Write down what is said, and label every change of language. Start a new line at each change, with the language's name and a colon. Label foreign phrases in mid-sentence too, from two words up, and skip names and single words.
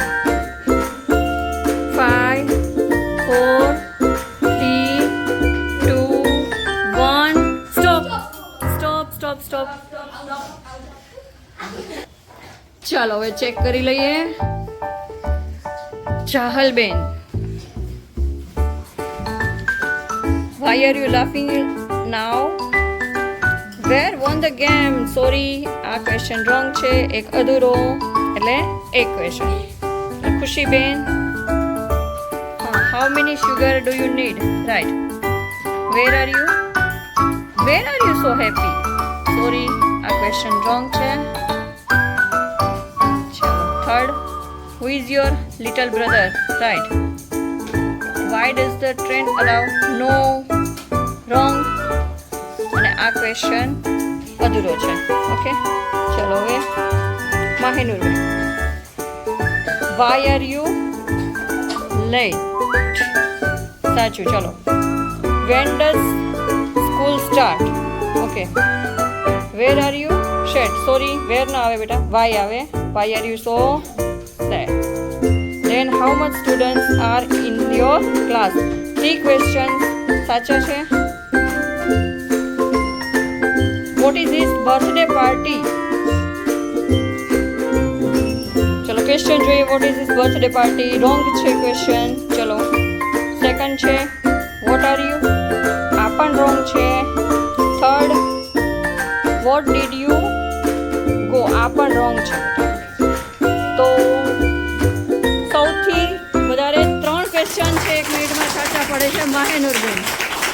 English: 5 4 3 2 1 stop stop stop stop.
Gujarati: ચાલો હવે ચેક કરી લઈએ. ચાહલ બેન,
English: why are you laughing now? Where won the game? Sorry,
Gujarati: આ ક્વેશ્ચન રોંગ છે. એક અધૂરો એટલે એક ક્વેશ્ચન. ખુશી બેન,
English: how many sugar do you need? Right. Where are you? Where are you so happy? Sorry,
Gujarati: આ ક્વેશ્ચન રોંગ છે. ચાલો થર્ડ,
English: who is your little brother? Right. Why does the train allow? No, wrong.
Gujarati: અને આ ક્વેશ્ચન અધૂરો છે. ઓકે, ચલો હવે માહિનુર બેન,
English: why are you late?
Gujarati: સાચું. ચલો,
English: when does school start? ઓકે, where are you sad? Sorry, where
Gujarati: ના આવે બેટા,
English: why આવે. Why are you so sad? Then how much students are in your class?
Gujarati: 3 questions સાચા છે.
English: What is this birthday party?
Gujarati: ચલો ક્વેશ્ચન જોઈએ.
English: What is this birthday party?
Gujarati: Wrong છે ક્વેશ્ચન. ચલો સેકન્ડ છે
English: what are you?
Gujarati: આ પણ wrong છે. થર્ડ
English: what did you go?
Gujarati: આ પણ wrong છે. તો સૌથી વધારે 3 ક્વેશ્ચન છે 1 મિનિટમાં સાચા પડે છે માહેનુર બેન.